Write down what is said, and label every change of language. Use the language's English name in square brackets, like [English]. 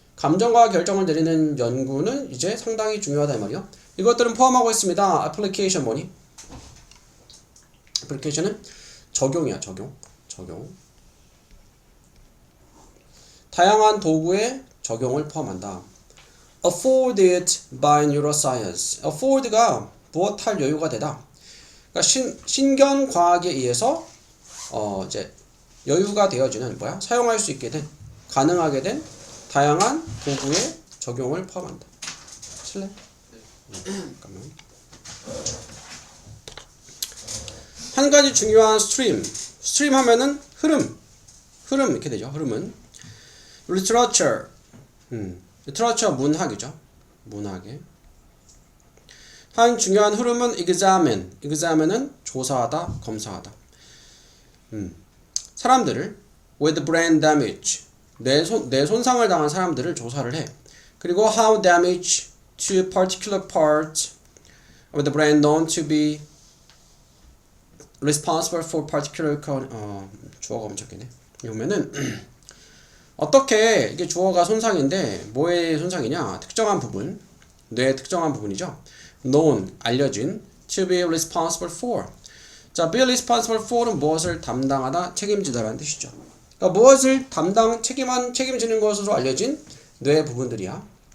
[Korean] 감정과 결정을 내리는 연구는 이제 상당히 중요하다 이 말이요. 이것들은 포함하고 있습니다. 애플리케이션 뭐니? 애플리케이션은 적용이야. 적용. 다양한 도구의 적용을 포함한다. [English] afforded by neuroscience. [Korean] afford가 무엇할 여유가 되다. 그러니까 신경과학에 의해서 이제 여유가 되어지는 사용할 수 있게 된 가능하게 된 다양한 도구의 적용을 포함한다. 칠래? 잠깐만. 한 가지 중요한 스트림 하면은 흐름 이렇게 되죠. 흐름은 literature 문학이죠. 문학의 한 중요한 흐름은 examine은 조사하다, 검사하다. 사람들을 [English] with brain damage [Korean] 뇌 손상을 당한 사람들을 조사를 해. [English] 그리고 how damage to particular part of the brain known to be responsible for particular [Korean] 주어가 엄청기네. 이러면은 어떻게 이게 주어가 손상인데 뭐의 손상이냐? 특정한 부분, 뇌의 특정한 부분이죠. [English] known 알려진 to be responsible for. [Korean] 자, [English] be responsible for [Korean] 는 무엇을 담당하다, 책임지다라는 뜻이죠. 그러니까 무엇을 책임지는 것으로 알려진 뇌의 부분들이야.